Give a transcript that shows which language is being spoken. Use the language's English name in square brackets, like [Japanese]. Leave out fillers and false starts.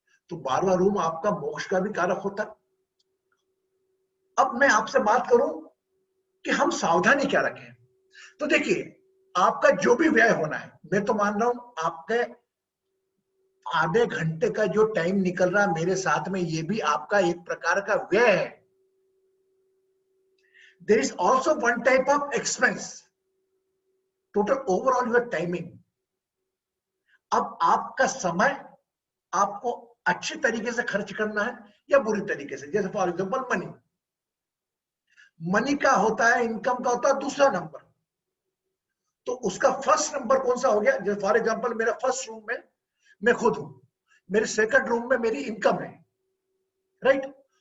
[Hindi] तो 12वां रूम आपका मोक्ष का भी कारक होता है। अब मैं आपसे बात करूं कि हम सावधानी क्या रखें। तो देखिए आपका जो भी व्यय होना है, मैं तो मान रहा हूं आपके आधे घंटे का जो टाइम निकल रहा है मेरे साथ में, ये भी आपका एक प्रकार का व्यय है। [English] There is also one type of expense, total overall your timing। [Hindi] अब आपका समय आपको अच्छे तरीके से खर्च करना है या बुरी तरीके से। जैसे [English] for example [Hindi] मनी, मनी का होता है, इनकम का होता है दूसरा नंबर, तो उसका फर्स्ट नंबर कौन सा हो गया? जैसे [English] for example [Hindi] मेरा फर्स्ट रूम में मैं खुद हूं, मेरे सेकंड रूम में मेरी इनकम है, राइट?